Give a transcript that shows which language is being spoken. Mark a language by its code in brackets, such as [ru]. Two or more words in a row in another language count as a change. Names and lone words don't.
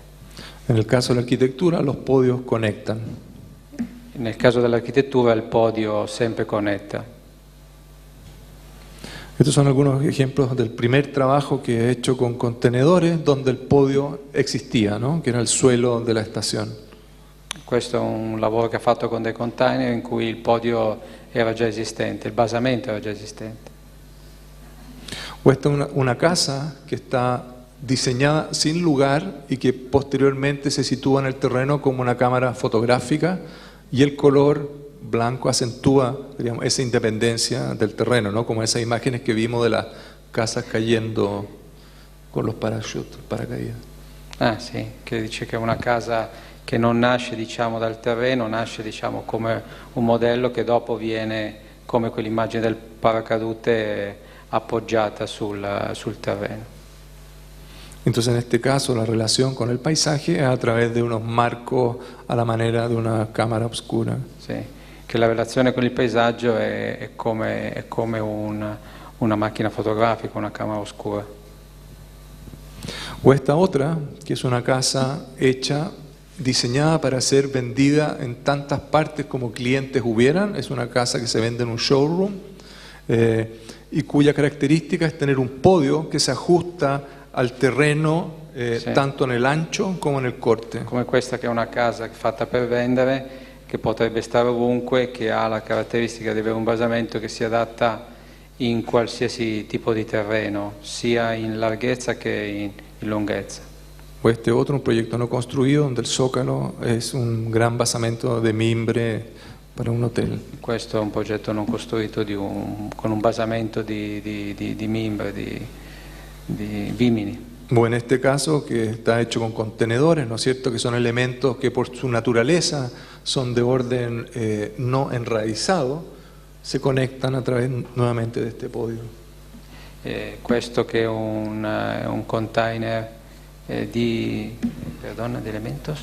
[es] En el caso de la arquitectura, los podios conectan. [it] Nel caso dell'architettura il podio sempre connetta. [es] Estos son algunos ejemplos del primer trabajo que he hecho con contenedores donde el podio existía, ¿no? Que era el suelo de la estación. [it] Questo è un lavoro che ha fatto con dei container in cui il podio era già esistente, il basamento era già esistente. [es] O esta es una casa que está diseñada sin lugar y que posteriormente se sitúa en el terreno como una cámara fotográfica y el color blanco acentúa, digamos, esa independencia del terreno, ¿no? Como esas imágenes que vimos de las casas cayendo con los paracaídas. [it] Ah sì, che dice che è una casa che non nasce, diciamo, dal terreno, nasce, diciamo, come un modello che dopo viene come quell'immagine del paracadute appoggiata sul terreno. [es] Entonces, en este caso, la relación con el paisaje es a través de unos marcos a la manera de una cámara oscura. [it] Sì, che la relazione con il paesaggio è come una macchina fotografica, una camera oscura. [es] O esta otra, que es una casa hecha, diseñada para ser vendida en tantas partes como clientes hubieran. Es una casa que se vende en un showroom y cuya característica es tener un podio que se ajusta al terreno [it] Sì. tanto nel ancho come nel corte. Come questa che è una casa fatta per vendere, che potrebbe stare ovunque, che ha la caratteristica di avere un basamento che si adatta in qualsiasi tipo di terreno, sia in larghezza che in lunghezza. [es] O este otro, un proyecto no construido, donde el zócalo es un gran basamento de mimbre para un hotel. [it] Questo è un progetto non costruito con un basamento di mimbre, di vimini. [es] O en este caso, que está hecho con contenedores, ¿no es cierto?, que son elementos que por su naturaleza son de orden no enraizado, se conectan a través nuevamente de este podio. [it] Questo che è un container di elementos.